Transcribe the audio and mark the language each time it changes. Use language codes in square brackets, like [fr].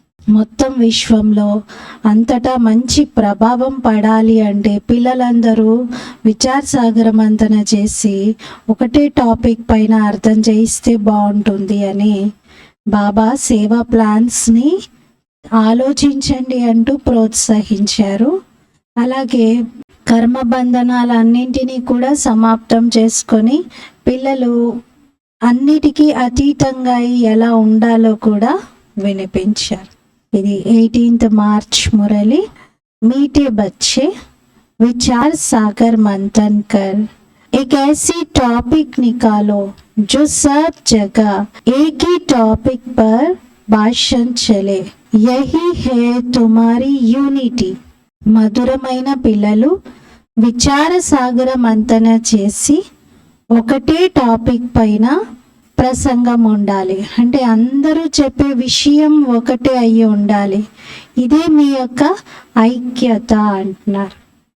[te] మొత్తం విశ్వంలో అంతటా మంచి ప్రభావం పడాలి అంటే పిల్లలందరూ విచార సాగర మంతన చేసి ఒకటే టాపిక్ పైన అర్థం చేయిస్తే బాగుంటుంది అని బాబా సేవా ప్లాన్స్ని ఆలోచించండి అంటూ ప్రోత్సహించారు. అలాగే కర్మబంధనాలన్నింటినీ కూడా సమాప్తం చేసుకొని పిల్లలు అన్నిటికీ అతీతంగా ఎలా ఉండాలో కూడా వినిపించారు. ఇది 18th మార్చ్ మురళి. [hi] मीठे बच्चे विचार सागर मंथन कर एक ऐसी टॉपिक निकालो जो सब जगह एक ही टॉपिक पर भाषण चले, यही है तुम्हारी यूनिटी. [te] మధురమైన పిల్లలు విచార సాగర మంతన చేసి ఒకటే టాపిక్ పైన ప్రసంగం ఉండాలి. అంటే అందరూ చెప్పే విషయం ఒకటే అయ్యి ఉండాలి. ఇదే మీ యొక్క ఐక్యత అంటున్నారు.